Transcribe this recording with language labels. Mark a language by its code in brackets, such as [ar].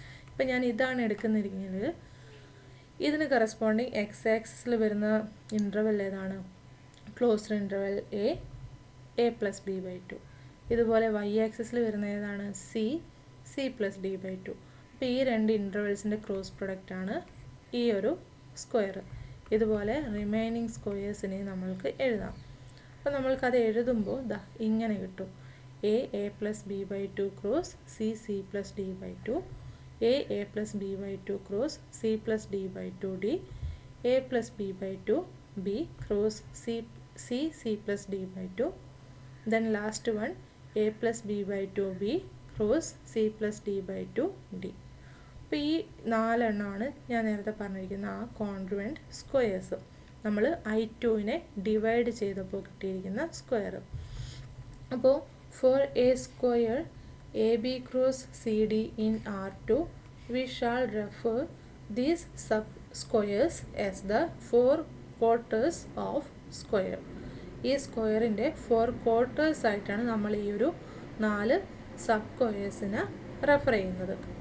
[ml] ഇപ്പം ഞാൻ ഇതാണ് എടുക്കുന്നിരിക്കുന്നത്, ഇതിന് കറസ്പോണ്ടിങ് എക്സ് ആക്സിസിൽ വരുന്ന ഇൻ്റർവെൽ ഏതാണ്, ക്ലോസ്ഡ് ഇൻ്റർവെൽ a+b/2. ഇതുപോലെ വൈ ആക്സിസിൽ വരുന്ന ഏതാണ്, c+d/2. അപ്പോൾ ഈ രണ്ട് ഇൻ്റർവെൽസിൻ്റെ ക്രോസ് പ്രൊഡക്റ്റ് ആണ് ഈ ഒരു സ്ക്വയർ. ഇതുപോലെ റിമൈനിങ് സ്ക്വയേഴ്സിനെ നമ്മൾക്ക് എഴുതാം. അപ്പോൾ നമ്മൾക്കത് എഴുതുമ്പോൾ ദാ ഇങ്ങനെ കിട്ടും, a+b/2 cross c+d/2, a+b/2 cross c+d/2d, a+b/2 b cross c+d/2, [en] then last one [ml] a+b/2 b cross c+d/2d. അപ്പോൾ ഈ 4 എണ്ണമാണ് ഞാൻ നേരത്തെ പറഞ്ഞിരിക്കുന്ന ആ കോൺഗ്രുവൻറ്റ് സ്ക്വയേഴ്സ്. നമ്മൾ i2നെ ഡിവൈഡ് ചെയ്തപ്പോൾ കിട്ടിയിരിക്കുന്ന സ്ക്വയർ. [en] അപ്പോൾ four A square A B cross C D in R2 we shall refer these sub squares as the four quarters of square. [ml] ഈ സ്ക്വയറിൻ്റെ 4 ക്വാർട്ടേഴ്സ് ആയിട്ടാണ് നമ്മൾ ഈ ഒരു 4 സബ് സ്ക്വയേഴ്സിനെ റെഫർ ചെയ്യുന്നത്.